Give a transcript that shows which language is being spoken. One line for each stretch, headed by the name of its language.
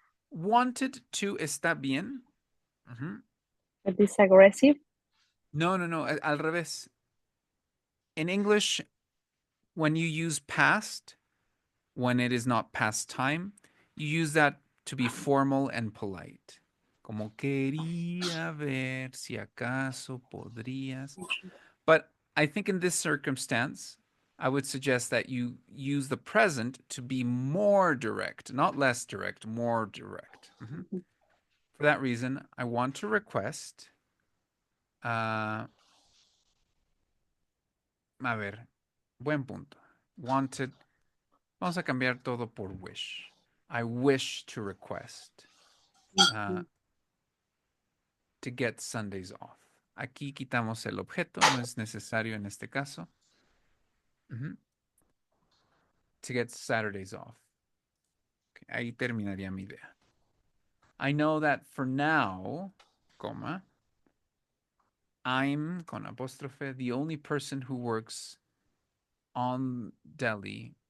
English: Wanted to
Spanish: está bien.
English: It is aggressive.
Spanish: No, al revés.
English: In English, when you use past, when it is not past time, you use that to be formal and polite.
Spanish: Como quería ver si acaso podrías.
English: But I think in this circumstance, I would suggest that you use the present to be more direct, not less direct, more direct. For that reason, I want to request.
Spanish: A ver, buen punto.
English: Wanted.
Spanish: Vamos a cambiar todo por
English: wish. I wish to request to get Sundays off.
Spanish: Aquí quitamos el objeto, no es necesario en este caso.
English: To get Saturdays off. Okay,
Spanish: ahí terminaría mi idea.
English: I know that for now, coma, I'm,
Spanish: con apóstrofe,
English: the only person who works on deli.